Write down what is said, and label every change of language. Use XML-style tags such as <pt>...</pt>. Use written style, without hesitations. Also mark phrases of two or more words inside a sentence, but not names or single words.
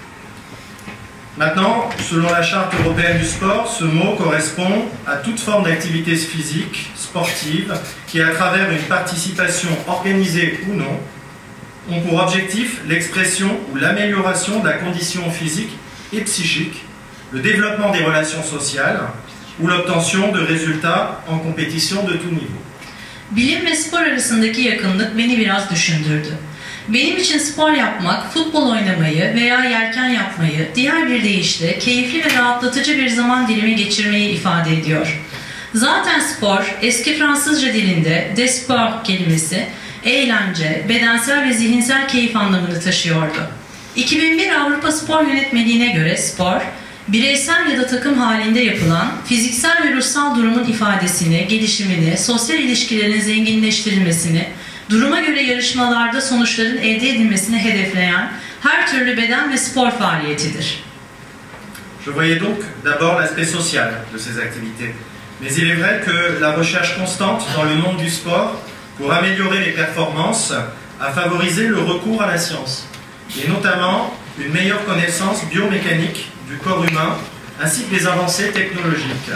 <fr>Maintenant, selon la Charte européenne du sport, ce mot correspond à toute forme d'activité physique, sportive, qui, à travers une participation organisée ou non, ont pour objectif l'expression ou l'amélioration de la condition physique et psychique, le développement des relations sociales ou l'obtention de résultats en compétition de tout niveau.</fr> <tr>Bilim ve spor arasındaki yakınlık beni biraz düşündürdü. Benim için spor yapmak, futbol oynamayı veya yelken yapmayı, diğer bir deyişle keyifli ve rahatlatıcı bir zaman dilimi geçirmeyi ifade ediyor. Zaten spor, eski Fransızca dilinde</tr> <fr>des sport</fr> <tr>kelimesi, eğlence, bedensel ve zihinsel keyif anlamını taşıyordu. 2001 Avrupa Spor Yönetmeliğine göre spor, bireysel ya da takım halinde yapılan fiziksel ve ruhsal durumun ifadesini, gelişimini, sosyal ilişkilerin zenginleştirilmesini, duruma göre yarışmalarda sonuçların elde edilmesini hedefleyen her türlü beden ve spor faaliyetidir.</tr> <fr>Je voyais donc d'abord l'aspect social de ces activités. Mais il est vrai que la recherche constante dans le monde du sport pour améliorer les performances a favorisé le recours à la science, et notamment une meilleure connaissance biomécanique du corps humain ainsi que les avancées technologiques.</fr>